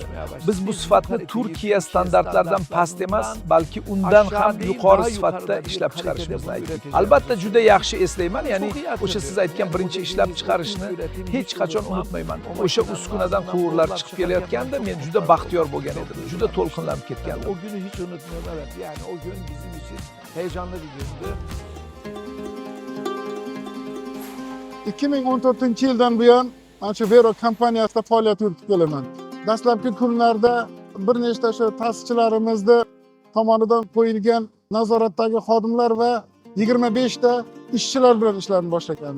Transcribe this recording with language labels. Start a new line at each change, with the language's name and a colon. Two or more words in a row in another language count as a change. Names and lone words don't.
Uzbek: Biz bu sifatni Turkiya standartlaridan past emas, balki undan ham yuqori sifatda ishlab chiqarishimizni aytdik. Albatta juda yaxshi eslayman, ya'ni o'sha siz aytgan birinchi ishlab chiqarishni hech qachon unutmayman. O'sha uskunadan quvurlar chiqib kelayotganda men juda baxtiyor bo'lgan edim. Juda to'lqinlanib ketgandim.
Turkish: O günü hiç unutmayman. Evet, yani o gün bizim için heyecanlı bir gündü.
Uzbek: 2014-yildan buyon mana shu Vero kompaniyasida faoliyat yuritib kelaman. Dastlabki kunlarda bir nechta shu ta'sischilarimizni tomonidan qo'yilgan nazoratdagi xodimlar va 25 ta ishchilar bilan ishlarni boshlaganmiz.